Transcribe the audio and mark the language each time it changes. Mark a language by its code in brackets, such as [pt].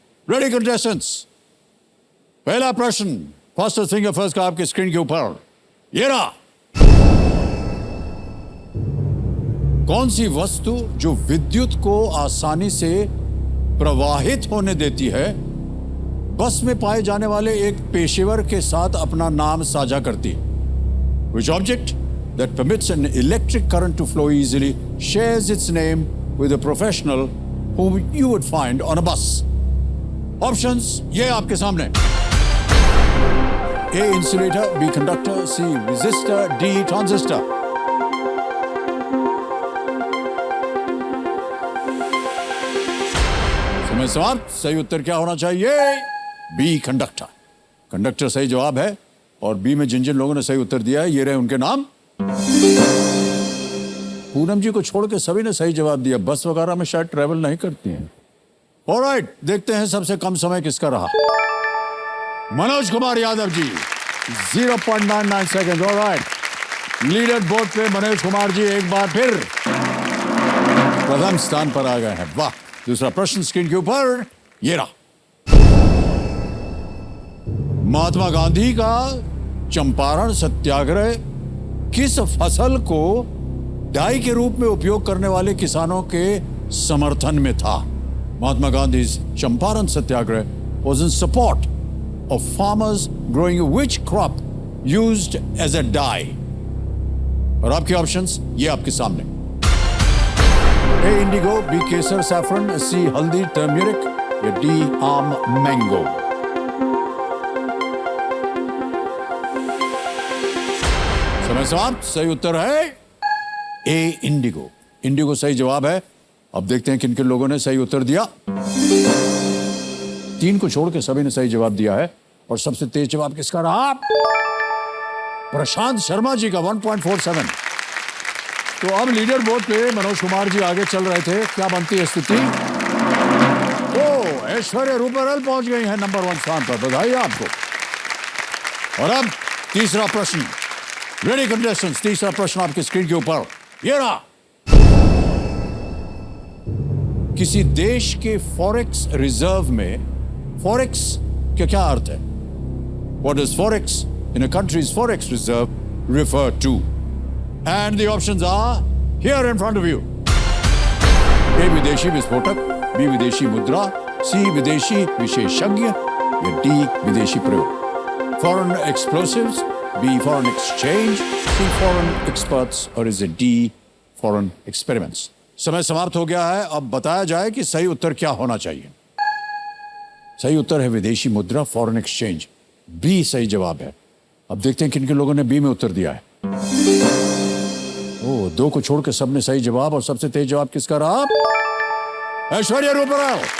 [hi] Ready contestants, पहला प्रश्न fastest finger first का आपके स्क्रीन के ऊपर ये रहा। कौन सी वस्तु जो विद्युत को आसानी से प्रवाहित होने देती है, बस में पाए जाने वाले एक पेशेवर के साथ अपना नाम साझा करती है? [en] Which object that permits an electric current to flow easily shares its name with a professional whom you would find on a bus? [hi] Options ये आपके सामने। [en] A insulator, B conductor, C resistor, D transistor। [hi] समय समाप्त। सही उत्तर क्या होना चाहिए? B conductor. Conductor सही जवाब है। और बी में जिन जिन लोगों ने सही उत्तर दिया है ये रहे उनके नाम। पूनम जी को छोड़ के सभी ने सही जवाब दिया। बस वगैरह में शायद ट्रेवल नहीं करती हैं। ऑलराइट, देखते हैं सबसे कम समय किसका रहा। Manoj Kumar Yadav ji 0.99 second. Alright, leader board पे मनोज कुमार जी एक बार फिर प्रथम स्थान पर आ गए हैं। वाह। दूसरा प्रश्न स्क्रीन के ऊपर ये रहा। महात्मा गांधी का चंपारण सत्याग्रह किस फसल को डाई के रूप में उपयोग करने वाले किसानों के समर्थन में था? [en] Mahatma Gandhi Champaran Satyagraha was in support of farmers growing which crop used as a dye? [hi] और आपके ऑप्शंस ये आपके सामने। A indigo, B Kesar saffron, C हल्दी टर्मरिक या D आम मैंगो। समय समाप्त। सही उत्तर है ए इंडिगो। इंडिगो सही जवाब है। अब देखते हैं किन किन लोगों ने सही उत्तर दिया। 3 को छोड़ के सभी ने सही जवाब दिया है। और सबसे तेज जवाब किसका रहा? प्रशांत शर्मा जी का 1.47। तो अब लीडर बोर्ड पे मनोज कुमार जी आगे चल रहे थे। क्या बनती है स्थिति? ओ, ऐश्वर्या रूपरल पहुंच गई है नंबर 1 स्थान पर। बधाई आपको। और अब तीसरा प्रश्न। रेडी कंटेस्टेंट्स, तीसरा प्रश्न आपके स्क्रीन के ऊपर ये रहा। किसी देश के फॉरेक्स रिजर्व में, फॉरेक्स का क्या अर्थ है? [en] What does forex in a country's forex reserve refer to? And the options are here in front of you. [hi] A विदेशी विस्फोटक, B विदेशी मुद्रा, C विदेशी विशेषज्ञ या D विदेशी प्रयोग। [en] Foreign explosives, B foreign exchange, C foreign experts और is it D foreign experiments? [hi] समय समाप्त हो गया है। अब बताया जाए कि सही उत्तर क्या होना चाहिए। सही उत्तर है विदेशी मुद्रा, फॉरेन एक्सचेंज। बी सही जवाब है। अब देखते हैं किन किन लोगों ने बी में उत्तर दिया है। ओ, 2 को छोड़ के सबने सही जवाब। और सबसे तेज जवाब किसका रहा? ऐश्वर्या रूपराव।